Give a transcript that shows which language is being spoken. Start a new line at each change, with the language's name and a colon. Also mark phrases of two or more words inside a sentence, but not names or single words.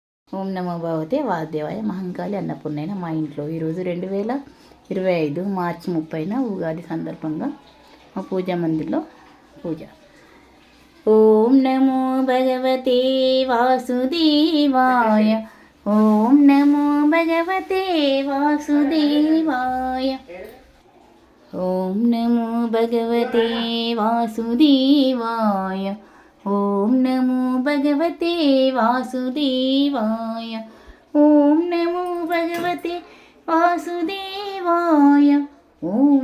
Sanskrit: ఓం నమో భగవతే వాసుదేవాయ
Telugu: మహంకాళి అన్నపూర్ణైన మా ఇంట్లో ఈరోజు 2025 మార్చి 30న ఉగాది సందర్భంగా మా పూజా మందిర్లో పూజ.
Sanskrit: ఓం నమో భగవతే వాసుదేవాయ, ఓం నమో భగవతే వాసుదేవాయ, ఓం నమో భగవతే వాసుదేవాయ, ఓం నమో భగవతే వాసుదేవాయ, ఓం నమో భగవతే వాసుదేవాయ, ఓం